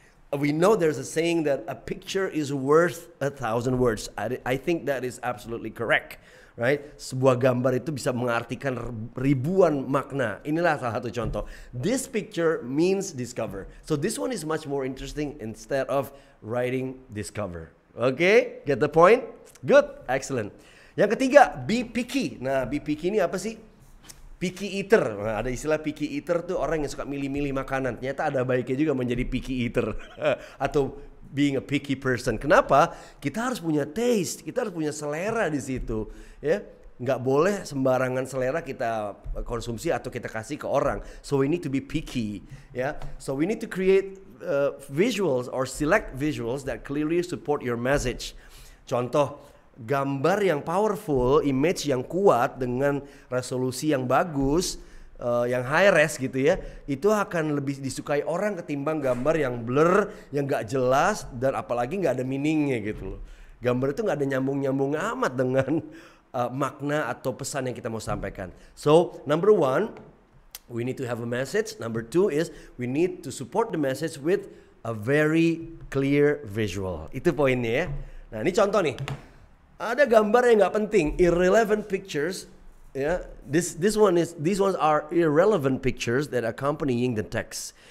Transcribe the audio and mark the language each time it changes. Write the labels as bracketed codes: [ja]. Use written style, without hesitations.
[en] We know there's a saying that a picture is worth 1,000 words. I think that is absolutely correct. Right? [id] Sebuah gambar itu bisa mengartikan ribuan makna. Inilah salah satu contoh. [en] This picture means discover. So this one is much more interesting instead of writing discover. Okay? Get the point? Good. Excellent. [id] Yang ketiga, [en] be picky. [id] Nah, be picky ini apa sih? Picky eater. Nah, ada istilah picky eater tuh orang yang suka milih-milih makanan. Ternyata ada baiknya juga menjadi picky eater. [en] Atau being a picky person. [id] Kenapa? Kita harus punya taste, kita harus punya selera di situ, ya. Nggak boleh sembarangan selera kita konsumsi atau kita kasih ke orang. [en] So we need to be picky, ya. So we need to create visuals or select visuals that clearly support your message. [id] Contoh, gambar yang powerful, image yang kuat dengan resolusi yang bagus, yang high res gitu ya, itu akan lebih disukai orang ketimbang gambar yang blur, yang gak jelas dan apalagi gak ada meaningnya gitu loh. Gambar itu gak ada nyambung-nyambung amat dengan makna atau pesan yang kita mau sampaikan. [en] So number 1, we need to have a message. Number 2 is we need to support the message with a very clear visual. [id] Itu poinnya ya. Nah ini contoh nih, ada gambar yang gak penting, irrelevant pictures. [en] Yeah, these ones are irrelevant pictures that accompanying the text.